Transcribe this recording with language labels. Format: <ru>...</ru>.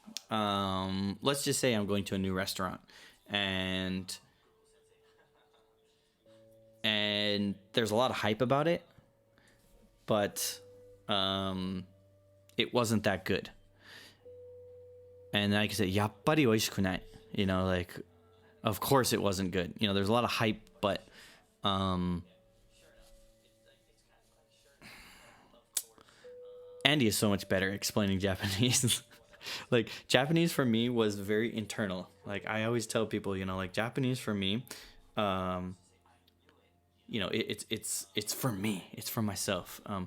<en>Let's just say I'm going to a new restaurant and there's a lot of hype about it, but it wasn't that good. And I can say,</en> <ja>やっぱり美味しくない.</ja> <en>You know, like, of course it wasn't good. You know, there's a lot of hype, but Andy is so much better at explaining Japanese. Like, Japanese for me was very internal. Like, I always tell people, you know, like, Japanese for me, you know, it's for me. It's for myself.</en>